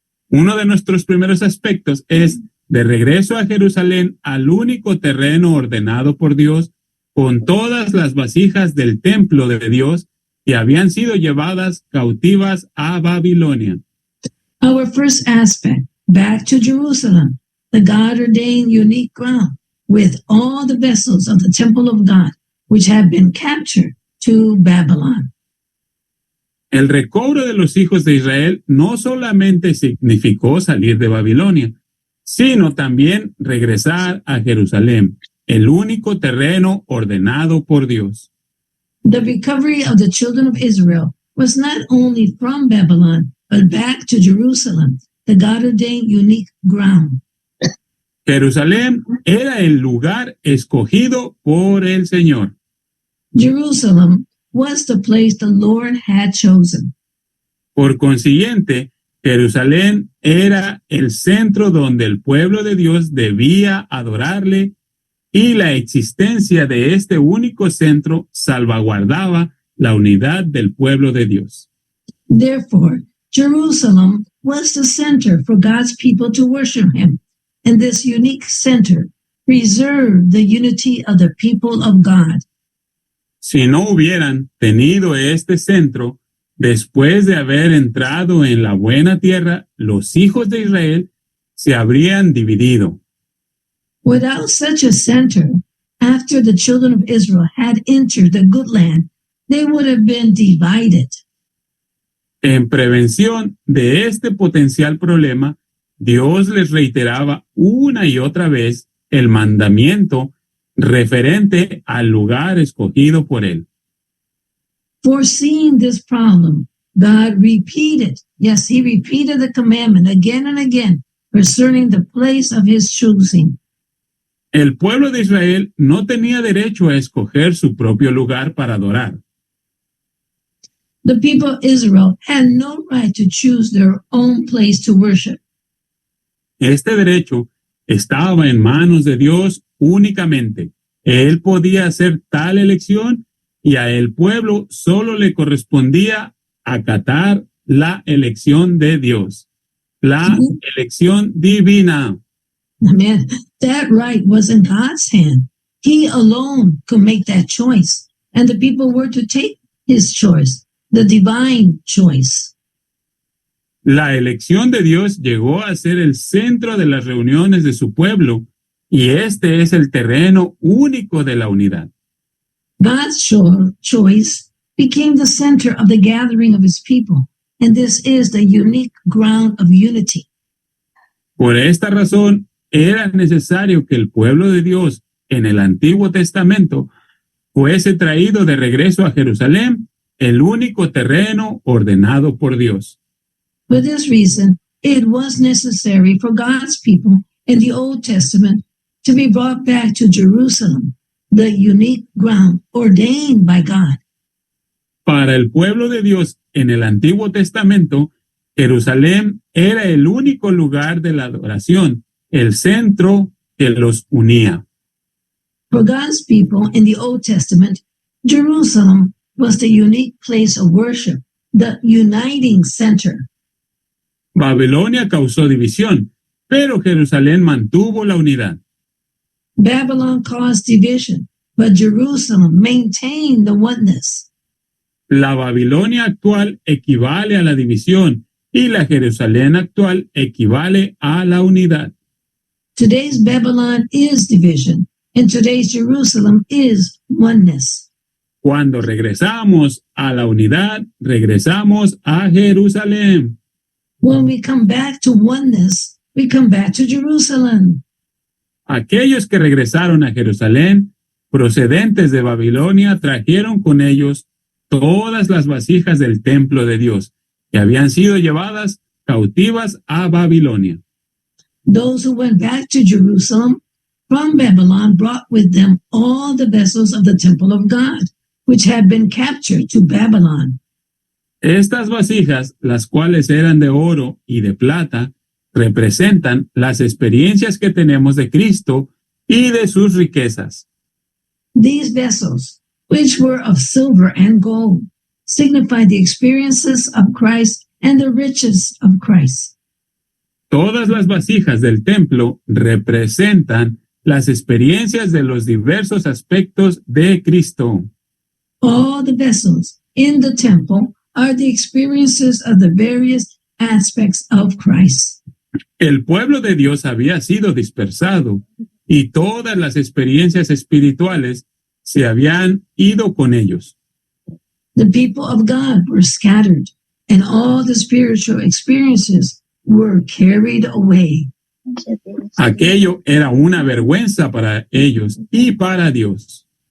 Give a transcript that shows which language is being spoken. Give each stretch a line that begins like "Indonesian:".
Spanish: Uno de nuestros primeros aspectos es de regreso a Jerusalén al único terreno ordenado por Dios con todas las vasijas del templo de Dios que habían sido llevadas cautivas a Babilonia.
English: Our first aspect, back to Jerusalem, the God-ordained unique ground with all the vessels of the temple of God, which have been captured to Babylon.
Spanish: El recobro de los hijos de Israel no solamente significó salir de Babilonia, sino también regresar a Jerusalén, el único terreno ordenado por Dios.
English: The recovery of the children of Israel was not only from Babylon, but back to Jerusalem, the God-ordained unique ground.
Spanish: Jerusalén era el lugar escogido por el Señor.
English: Jerusalem was the place the Lord had chosen.
Spanish: Por consiguiente, Jerusalén era el centro donde el pueblo de Dios debía adorarle, y la existencia de este único centro salvaguardaba la unidad del pueblo de Dios.
English: Therefore, Jerusalem was the center for God's people to worship him, and this unique center preserved the unity of the people of God.
Spanish: Si no hubieran tenido este centro, después de haber entrado en la buena tierra, los hijos de Israel se habrían dividido.
English: Without such a center, after the children of Israel had entered the good land, they would have been divided.
Spanish: En prevención de este potencial problema, Dios les reiteraba una y otra vez el mandamiento referente al lugar escogido por él.
English: Foreseeing this problem, God repeated the commandment again and again concerning the place of his choosing.
Spanish: El pueblo de Israel no tenía derecho a escoger su propio lugar para adorar.
English: The people of Israel had no right to choose their own place to worship.
Spanish: Este derecho estaba en manos de Dios únicamente. Él podía hacer tal elección y a el pueblo solo le correspondía acatar la elección de Dios, la elección divina.
English: Man, that right was in God's hand. He alone could make that choice, and the people were to take his choice, the divine choice.
Spanish: La elección de Dios llegó a ser el centro de las reuniones de su pueblo, y este es el terreno único de la unidad.
English: God's choice became the center of the gathering of his people, and this is the unique ground of unity.
Spanish: Por esta razón, era necesario que el pueblo de Dios en el Antiguo Testamento fuese traído de regreso a Jerusalén, el único terreno ordenado por Dios.
English: For this reason, it was necessary for God's people in the Old Testament to be brought back to Jerusalem, the unique ground ordained by God.
Spanish: Para el pueblo de Dios en el Antiguo Testamento, Jerusalén era el único lugar de la adoración, el centro que los unía.
English: For God's people in the Old Testament, Jerusalem was the unique place of worship, the uniting center.
Spanish: Babilonia causó división, pero Jerusalén mantuvo la unidad.
English: Babylon caused division, but Jerusalem maintained the oneness.
Spanish: La Babilonia actual equivale a la división y la Jerusalén actual equivale a la unidad.
English: Today's Babylon is division, and today's Jerusalem is oneness.
Spanish: Cuando regresamos a la unidad, regresamos a Jerusalén.
English: When we come back to oneness, we come back to Jerusalem.
Spanish: Aquellos que regresaron a Jerusalén, procedentes de Babilonia, trajeron con ellos todas las vasijas del templo de Dios, que habían sido llevadas cautivas a Babilonia.
English: Those who went back to Jerusalem from Babylon brought with them all the vessels of the temple of God, which had been captured to Babylon.
Spanish: Estas vasijas, las cuales eran de oro y de plata, representan las experiencias que tenemos de Cristo y de sus riquezas.
English: These vessels, which were of silver and gold, signify the experiences of Christ and the riches of Christ.
Spanish: Todas las vasijas del templo representan las experiencias de los diversos aspectos de Cristo.
English: All the vessels in the temple are the experiences of the various aspects of Christ.
Spanish: El pueblo de Dios había sido dispersado y todas las experiencias espirituales se habían ido con ellos.
English: The people of God were scattered, and all the spiritual experiences were carried away.
Spanish: Aquello era una vergüenza para ellos y para Dios.